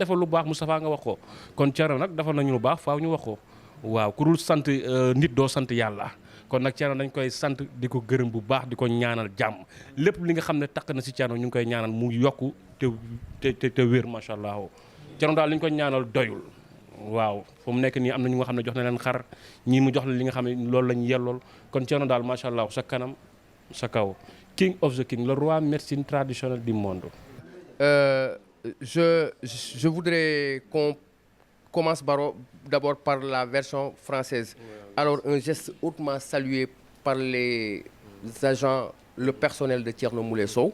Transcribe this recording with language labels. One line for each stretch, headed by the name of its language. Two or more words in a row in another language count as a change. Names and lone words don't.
Wolof: defal lu baax Moustapha nga wax ko kon Thierno nag defal nañu lu baax faaw ñu wax ko waaw ku dul sant nit doo sant yàlla kon nag Thierno dañ koy sant di ko gërëm bu baax di ko ñaanal jàmm lépp li nga xam ne takk na si Thierno ñu ngi koy ñaanal mu yokku te wér
Arabic: ما شاء الله
Wolof: Thierno daal li ñu ko ñaanal doyul waaw fu mu nekk nii am na ñu nga xam ne jox na leen xar ñii mu jox la li nga xam ne loolu lañ yellool kon Thierno daal
Arabic: ما شاء الله
Wolof: sa kanam sa kaw
English: king of the king
French: le roi médecine traditionnelle du monde. Je voudrais qu'on commence d'abord par la version française. Alors un geste hautement salué par les agents, le personnel de Thierno Moule Sow.